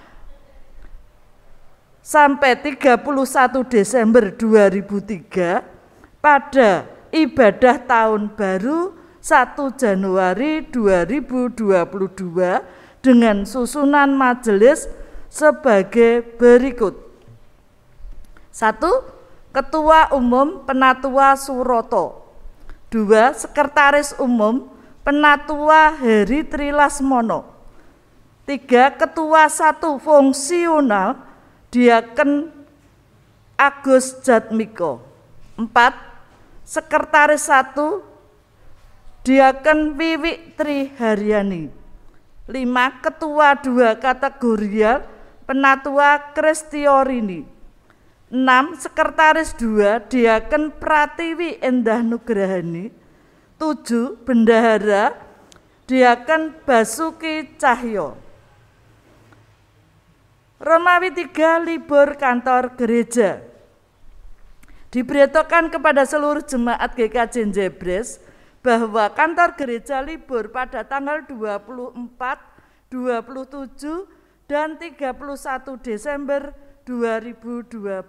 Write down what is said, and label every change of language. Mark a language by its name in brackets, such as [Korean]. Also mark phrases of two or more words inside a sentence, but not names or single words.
[Indonesian] sampai 31 Desember 2003 pada ibadah tahun baru 1 Januari 2022 dengan susunan majelis sebagai berikut. 1. Ketua Umum Penatua Suroto. 2. Sekretaris Umum Penatua Heri Trilasmono. 3. Ketua 1 Fungsional Diaken Agus Jatmiko. 4. Sekretaris 1 Diaken Wiwik Triharyani. 5. Ketua 2 Kategorial Penatua Kristiorini. 6. Sekretaris 2 Diaken Pratiwi Endah Nugrahani. 7. Bendahara Diaken Basuki Cahyo. Romawi 3, libur kantor gereja. Diberitakan kepada seluruh jemaat GKJ Jebres bahwa kantor gereja libur pada tanggal 24, 27, dan 31 Desember 2021.